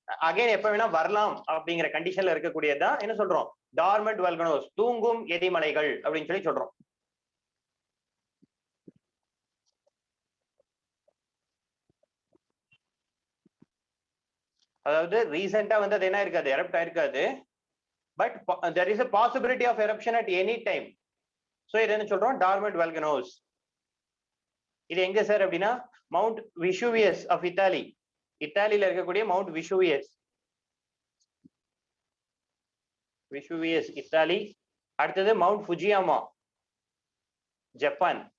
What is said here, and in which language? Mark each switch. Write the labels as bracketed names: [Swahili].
[Tamil] Again எப்ப வேணா வரலாம் அப்படிங்கிற கண்டிஷன்ல இருக்கக்கூடியதான் என்ன சொல்றோம்? டார்மண்ட் வால்கனோஸ், தூங்கும் எரிமலைகள் அப்படின்னு சொல்லி சொல்றோம். அதாவது ரீசெண்டா வந்து அது என்ன இருக்காது, erupt ஆயிருக்காது. [English] But there is a possibility of eruption at any time. [Tamil] So இது என்ன சொல்றோம்? Dormant volcanoes. இது எங்க சார் அப்படின்னா மவுண்ட் விஷுவியஸ் ஆஃப் இத்தாலி. இத்தாலியில இருக்கக்கூடிய மவுண்ட் விஷுவியஸ். விஷுவியஸ் இத்தாலி. அடுத்தது மவுண்ட் ஃபுஜியாமா, ஜப்பான்.